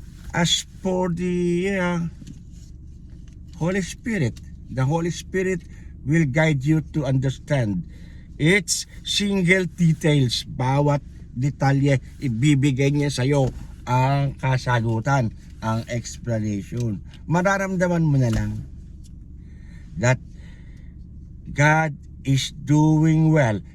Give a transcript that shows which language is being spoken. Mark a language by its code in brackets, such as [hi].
[en] As for the Holy Spirit, the Holy Spirit will guide you to understand its single details. [tl] Bawat detalye, ibibigay niya sa'yo ang kasagutan, ang explanation. [en] Mararamdaman mo na lang that God is doing well.